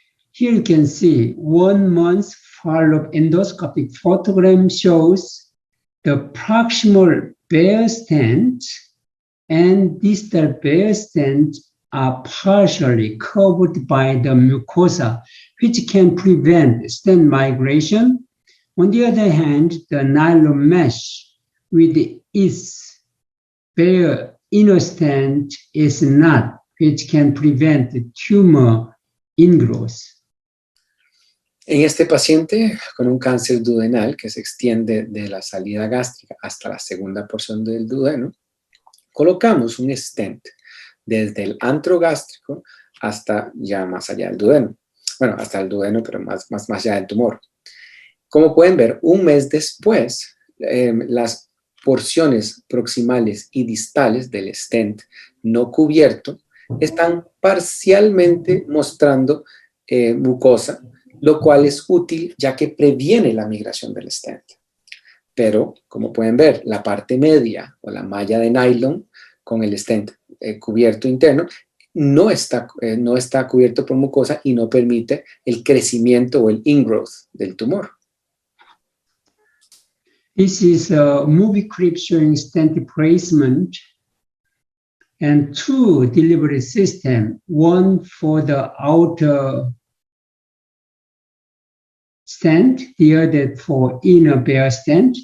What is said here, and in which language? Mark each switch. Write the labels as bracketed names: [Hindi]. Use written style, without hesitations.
[English] Here you can see 1 month follow-up endoscopic photogram shows the proximal bare stent and distal bare stent are partially covered by the mucosa, which can prevent stent migration. On the other hand, the nylon mesh with its bare inner stent is not, which can prevent tumor ingrowth. [Spanish] En este paciente con un cáncer duodenal que se extiende de la salida gástrica hasta la segunda porción del duodeno, colocamos un stent desde el antro gástrico hasta ya más allá del duodeno. Bueno, hasta el duodeno, pero más allá del tumor. Como pueden ver, un mes después, las porciones proximales y distales del stent no cubierto están parcialmente mostrando mucosa, lo cual es útil ya que previene la migración del stent. Pero, como pueden ver, la parte media o la malla de nylon con el stent cubierto interno no está cubierto por mucosa y no permite el crecimiento o el ingrowth del tumor. [English] This is a movie clip showing stent placement and two delivery systems, one for the outer stent, the other for inner bare stent.